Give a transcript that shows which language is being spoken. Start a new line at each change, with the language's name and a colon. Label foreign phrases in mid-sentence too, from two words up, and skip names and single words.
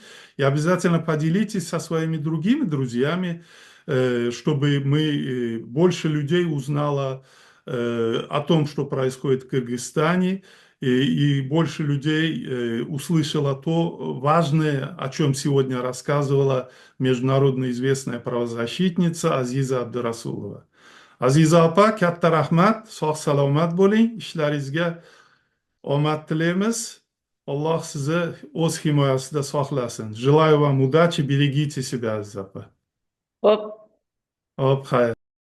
Russian: И обязательно поделитесь со своими другими друзьями, чтобы больше людей узнало о том, что происходит в Кыргызстане, и больше людей услышало то важное, о чем сегодня рассказывала международно известная правозащитница Азиза Абдурасулова.
Uzbek: Азиза апа, katta rahmat, sog' salomat bo'ling, ishlaringizga omad tilaymiz. Alloh sizni o'z himoyasida saqlasin.
Russian: Желаю вам удачи, берегите себя, Азиза апа. Оп.
Uzbek: Hop, xayr.